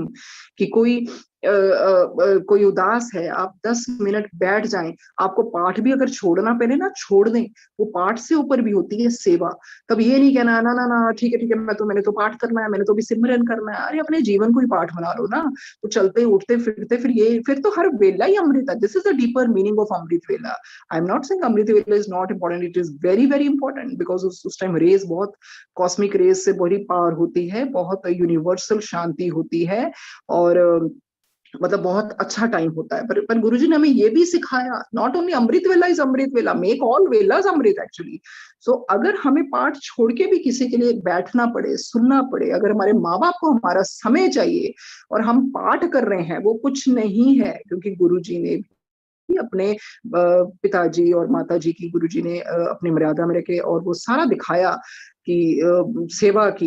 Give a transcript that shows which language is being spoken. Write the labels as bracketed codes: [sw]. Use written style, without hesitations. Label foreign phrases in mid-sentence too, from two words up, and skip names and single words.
[hi] कि कोई उदास है, आप 10 मिनट बैठ जाएं, आपको पाठ भी अगर छोड़ना पड़े ना, छोड़ दें। वो पाठ से ऊपर भी होती है सेवा। तब ये नहीं कहना ना ना ना ठीक है मैंने तो पाठ करना है, मैंने तो भी सिमरन करना है। अरे अपने जीवन को ही पाठ बना लो ना। तो चलते उठते फिरते फिर तो हर वेला ही अमृत है। [en] This is the deeper meaning of amrit vela. I am not saying amrit vela is not important, it is very very important, because [hi] उस टाइम रेज बहुत [en] cosmic rays [hi] से बड़ी पावर होती है, बहुत यूनिवर्सल शांति होती है, और मतलब बहुत अच्छा टाइम होता है। पर गुरुजी ने हमें ये भी सिखाया, [en] not only amrit vela is amrit vela, make all velas amrit actually. [hi] सो अगर हमें पाठ छोड़ के भी किसी के लिए बैठना पड़े, सुनना पड़े, अगर हमारे माँ बाप को हमारा समय चाहिए और हम पाठ कर रहे हैं, वो कुछ नहीं है, क्योंकि गुरुजी ने अपने पिताजी और माताजी की, गुरुजी ने अपनी मर्यादा में रखे और वो सारा दिखाया कि सेवा की।